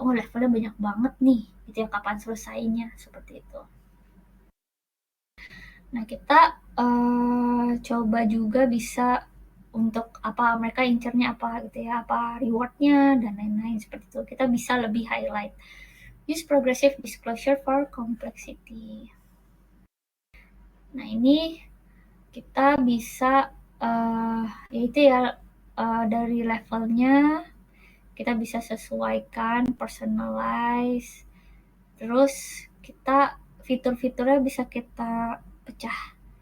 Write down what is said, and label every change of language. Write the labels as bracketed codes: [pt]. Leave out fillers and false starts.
[id] Oh, levelnya banyak banget nih, gitu ya, kapan selesainya, seperti itu. Nah, kita coba juga bisa untuk apa mereka incernya apa gitu ya, apa rewardnya dan lain-lain, seperti itu. Kita bisa lebih highlight. [en] Use progressive disclosure for complexity. [id] Nah, ini kita bisa yaitu ya dari levelnya kita bisa sesuaikan, personalize, terus kita fitur-fiturnya bisa kita pecah.